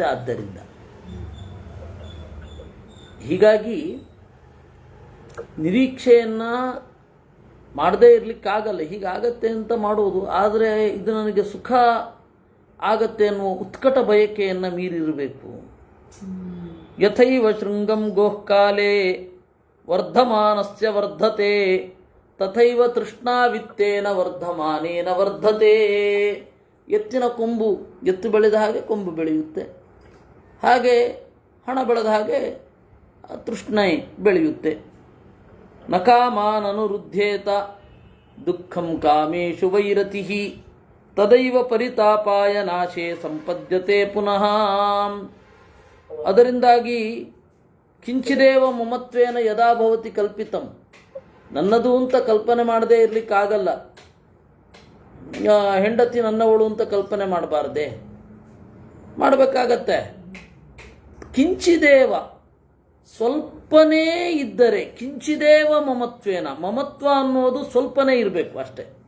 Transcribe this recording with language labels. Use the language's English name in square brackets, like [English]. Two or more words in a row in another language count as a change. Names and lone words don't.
[Kannada] ಆದ್ದರಿಂದ ಹೀಗಾಗಿ ನಿರೀಕ್ಷೆಯನ್ನು ಮಾಡದೇ ಇರಲಿಕ್ಕಾಗಲ್ಲ. ಹೀಗಾಗತ್ತೆ ಅಂತ ಮಾಡೋದು. ಆದರೆ ಇದು ನನಗೆ ಸುಖ ಆಗತ್ತೆ ಅನ್ನುವ ಉತ್ಕಟ ಬಯಕೆಯನ್ನು ಮೀರಿರಬೇಕು. [Sanskrit] ಯಥೈವ ಶೃಂಗಂ ಗೋಃಕಾಲೇ ವರ್ಧಮಾನಸ್ಯ ವರ್ಧತೆ ತಥೈವ ತೃಷ್ಣಾವಿತ್ತೇನ ವರ್ಧಮಾನೇನ ವರ್ಧತೆ. [Kannada] ಎತ್ತಿನ ಕೊಂಬು ಎತ್ತು ಬೆಳೆದ ಹಾಗೆ ಕೊಂಬು ಬೆಳೆಯುತ್ತೆ, ಹಾಗೆ ಹಣ ಬೆಳೆದ ಹಾಗೆ ತೃಷ್ಣೆ ಬೆಳೆಯುತ್ತೆ. [Sanskrit] ನಕಾಮಾನನುರುದ್ಧೇತ ದುಃಖಂ ಕಾಮೇಶು ವೈರತಿ ತದೈವ ಪರಿತಾಪಾಯ ನಾಶೇ ಸಂಪದ್ಯತೆ ಪುನಃ. ಅದರಿಂದಾಗಿ ಕಿಂಚಿದೇವ ಮಮತ್ವೇನ ಯದಾ ಭವತಿ ಕಲ್ಪಿತಂ. [Kannada] ನನ್ನದು ಅಂತ ಕಲ್ಪನೆ ಮಾಡದೇ ಇರಲಿಕ್ಕಾಗಲ್ಲ. ಹೆಂಡತಿ ನನ್ನವಳು ಅಂತ ಕಲ್ಪನೆ ಮಾಡಬಾರ್ದೆ, ಮಾಡಬೇಕಾಗತ್ತೆ. ಕಿಂಚಿದೇವ ಸ್ವಲ್ಪನೇ ಇದ್ದರೆ, [Sanskrit] ಕಿಂಚಿದೇವ ಮಮತ್ವೇನ, [Kannada] ಮಮತ್ವ ಅನ್ನೋದು ಸ್ವಲ್ಪನೇ ಇರಬೇಕು ಅಷ್ಟೆ.